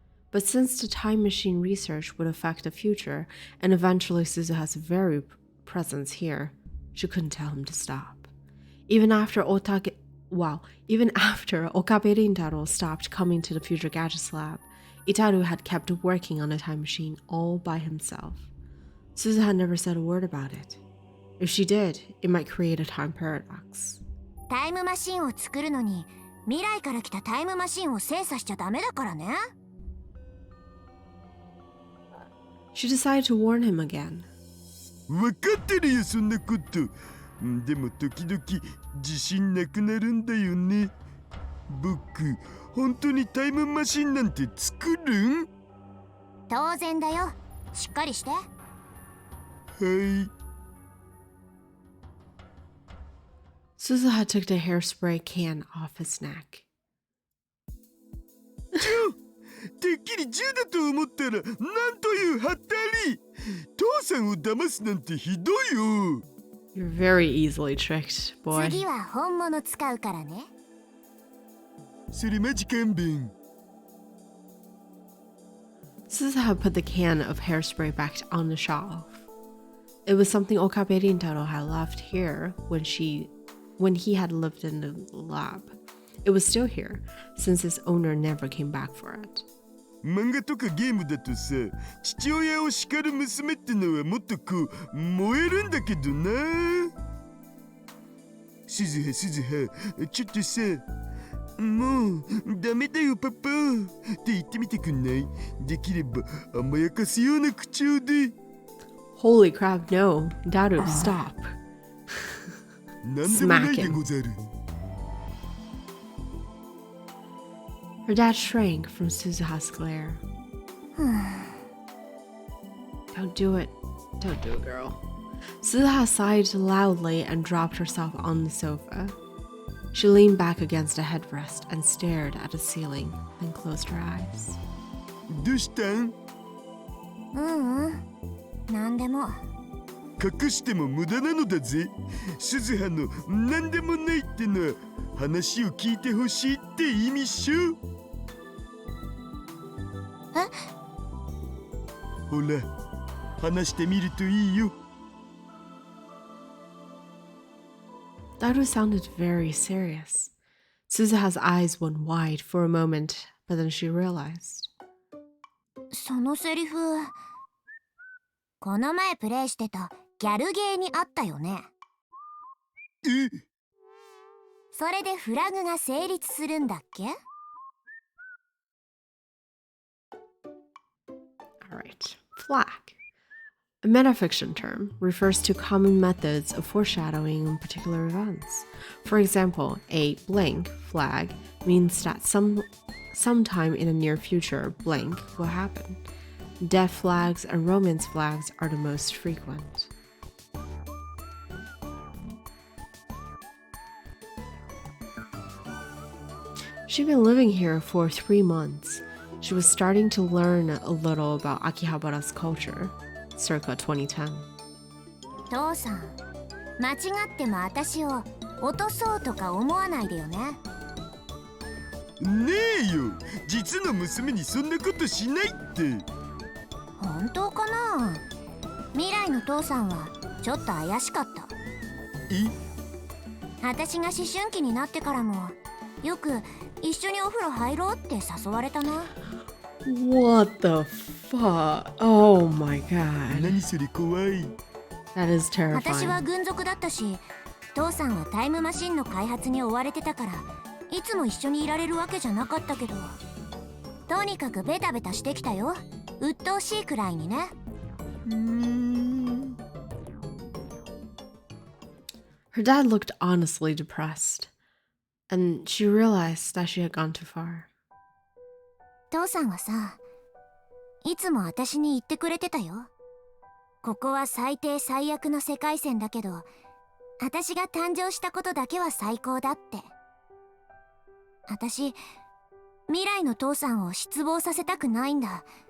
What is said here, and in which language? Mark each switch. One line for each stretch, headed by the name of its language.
English: But since the time machine research would affect the future, and eventually Suzuha's very presence here, she couldn't tell him to stop. Even after Okabe Rintaro stopped coming to the Future Gadgets lab, Itaru had kept working on the time machine all by himself. Suzuha never said a word about it. If she did, it might create a time paradox.
Japanese: タイムマシンを作るのに未来から来たタイムマシンを精査しちゃダメだからね。
English: She decided to warn him again.
Japanese: わかってるよ、そんなこと。でも時々自信なくなるんだよね。僕、本当にタイムマシンなんて作るん？当然だよ。しっかりして。はい。
English: Suzuha took the hairspray can off his neck.
Japanese: てっきり銃だと思ったら、なんというはったり。父さんを騙すなんてひどいよ。
English: You're very easily tricked, boy.
Japanese: 次は本物使うからね。それマジ勘弁。
English: Suzuha put the can of hairspray back on the shelf. It was something Okabe Rintaro had left here when he had lived in the lab. It was still here, since his owner never came back for it.
Japanese: 漫画とかゲームだとさ、父親を叱る娘ってのはもっとこう燃えるんだけどな。鈴葉、ちょっとさ、もうダメだよパパって言ってみてくんない？できれば甘やかすような口調で。
English: Holy crap, no. Daru, stop.
Japanese: なんでもないでござる。
English: Her dad shrank from Suzuha's glare. Don't do it. Don't do it, girl. Suzuha sighed loudly and dropped herself on the sofa. She leaned back against a headrest and stared at the ceiling, then closed her eyes.
Japanese: どうしたん？なんでも。隠しても無駄なのだぜ。鈴葉のなんでもないってのは話を聞いてほしいって意味っしょ。え？ほら、話してみるといいよ。
English: Daru sounded very serious. Suzuha's eyes went wide for a moment, but then she realized.
Japanese: そのセリフ、この前プレイしてたギャルゲーにあったよね。え？それでフラグが成立するんだっけ？
English: Alright, flag. A metafiction term refers to common methods of foreshadowing particular events. For example, a blank flag means that sometime in the near future blank will happen. Death flags and romance flags are the most frequent. She'd been living here for 3 months. She was starting to learn a little about Akihabara's culture, circa 2010.
Japanese: 父さん、間違っても私を落とそうとか思わないでよね。ねえよ、実の娘にそんなことしないって。本当かな？未来の父さんはちょっと怪しかった。私が思春期になってからもよく一緒にお風呂入ろうって誘われたな。
English: What the fuck? Oh my god.
Japanese: 何それ怖い。
English: That is terrifying.
Japanese: 私は軍属だったし、父さんはタイムマシンの開発に追われてたからいつも一緒にいられるわけじゃなかったけど、とにかくベタベタしてきたよ。鬱陶しいくらいにね。
English: Her dad looked honestly depressed, and she realized that she had gone too far.
Japanese: 父さんはさ、いつも私に言ってくれてたよ。ここは最低最悪の世界線だけど、私が誕生したことだけは最高だって。私、未来の父さんを失望させたくないんだ。